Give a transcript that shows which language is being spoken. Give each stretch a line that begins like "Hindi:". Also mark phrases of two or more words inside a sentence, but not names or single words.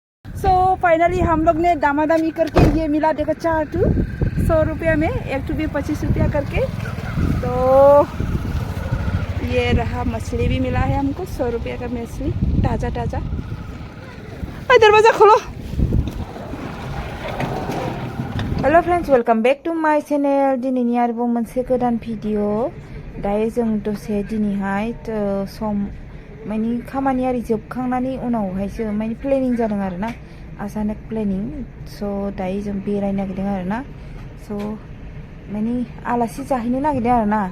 Hindi: सो फाइनली हम लोग ने दामादामी करके ये मिला देखो 4 टू 100 रुपया में, एक टू भी 25 रुपया करके। तो ये रहा, मछली भी मिला है हमको 100 रुपया का मछली, ताज़ा ताज़ा। दरवाज़ा खोलो।
English: Hello friends, welcome back to my channel.
Bodo: दिनैनि आरोबाव मोनसे गोदान भिडिअ। दायो जों दसे दिनैहाय सम माने खामानि आरि जोबखांनानै उनावहायसो माने प्लेनिं जादों आरो ना, आचानक प्लेनिं। स' दायो जों बेरायनो नागिरदों आरो ना। स' माने आलासि जाहैनो नागिरदों आरो ना।